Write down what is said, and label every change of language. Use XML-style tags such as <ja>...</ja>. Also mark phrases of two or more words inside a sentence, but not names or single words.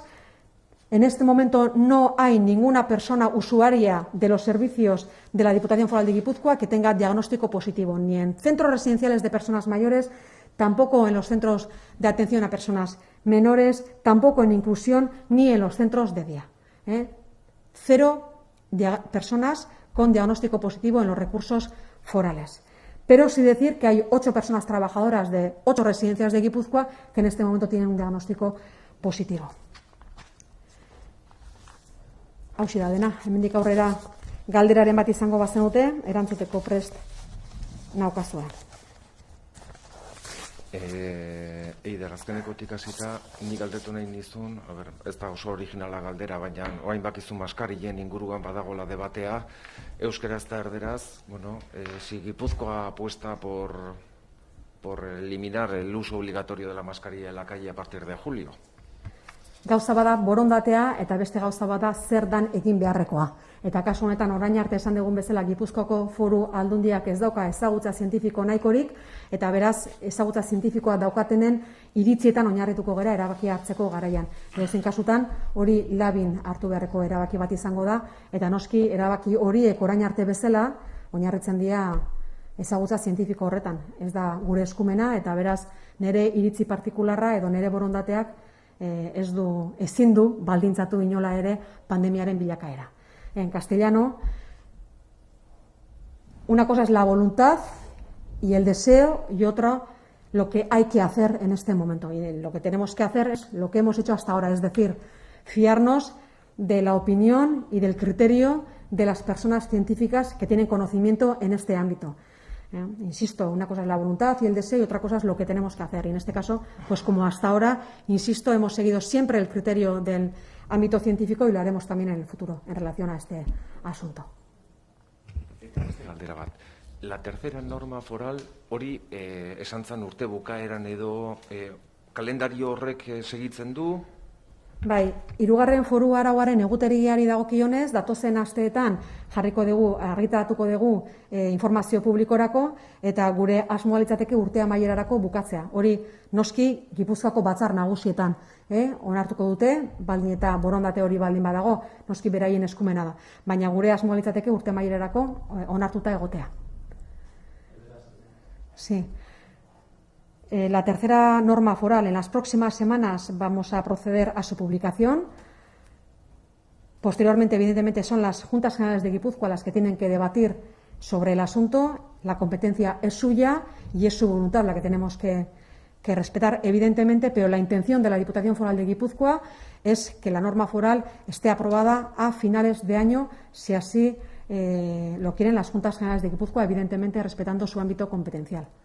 <es>En este momento no hay ninguna persona usuaria de los servicios de la Diputación Foral de Guipúzcoa que tenga diagnóstico positivo, ni en centros residenciales de personas mayores, tampoco en los centros de atención a personas menores, tampoco en inclusión, ni en los centros de día. Cero personas con diagnóstico positivo en los recursos forales. Pero sí decir que hay 8 personas trabajadoras de 8 residencias de Guipúzcoa que en este momento tienen un diagnóstico positivo.</es> <eu>Hauxe da dena, hemendik aurrera galderaren bat izango bazenute, erantzuteko prest naukazue. Eider, azkenekotik hasita, nik galdetu nahi nizun, ez da oso originala galdera, baina orain bakizu maskarien inguruan badagola debatea, euskeraz eta erderaz,</eu> <es>si Guipúzcoa apuesta por eliminar el uso obligatorio de la mascarilla en la calle a partir de julio.</es> <eu>Gauza bada borondatea eta beste gauza bada zer dan egin beharrekoa. Eta kasu honetan orain arte esan dugun bezala Gipuzkoako Foru Aldundiak ez dauka ezagutza zientifiko nahikorik eta beraz ezagutza zientifikoa daukatenen iritzietan oinarrituko gara erabakia hartzeko garaian. Edozein kasutan hori labin hartu beharreko erabaki bat izango da eta noski erabaki horiek orain arte bezala oinarritzen dira ezagutza zientifiko horretan. Ez da gure eskumena eta beraz nire iritzi partikularra edo nire borondateak ezin du baldintzatu inola ere pandemiaren bilakaera.</eu> <es>En castellano, una cosa es la voluntad y el deseo y otra lo que hay que hacer en este momento. Y lo que tenemos que hacer es lo que hemos hecho hasta ahora, es decir, fiarnos de la opinión y del criterio de las personas científicas que tienen conocimiento en este ámbito. Insisto, una cosa es la voluntad y el deseo y otra cosa es lo que tenemos que hacer. Y en este caso, pues como hasta ahora, insisto, hemos seguido siempre el criterio del ámbito científico y lo haremos también en el futuro en relación a este asunto. La tercera norma foral</es> <eu>hori esan zen urte bukaeran edo kalendario horrek segitzen du? Bai, 3. foru arauaren egutegiari dagokionez, datozen asteetan jarriko dugu, argitaratuko dugu informazio publikorako eta gure asmoa litzateke urte amaierarako bukatzea. Hori noski Gipuzkoako batzar nagusietan onartuko dute, baldin eta borondate hori baldin badago, noski beraien eskumena da. Baina gure asmoa litzateke urte amaierarako onartuta egotea.</eu> <es>Sí. La tercera norma foral, en las próximas semanas vamos a proceder a su publicación. Posteriormente, evidentemente, son las Juntas Generales de Guipúzcoa las que tienen que debatir sobre el asunto. La competencia es suya y es su voluntad la que tenemos que respetar, evidentemente, pero la intención de la Diputación Foral de Guipúzcoa es que la norma foral esté aprobada a finales de año, si así lo quieren las Juntas Generales de Guipúzcoa, evidentemente respetando su ámbito competencial.</es>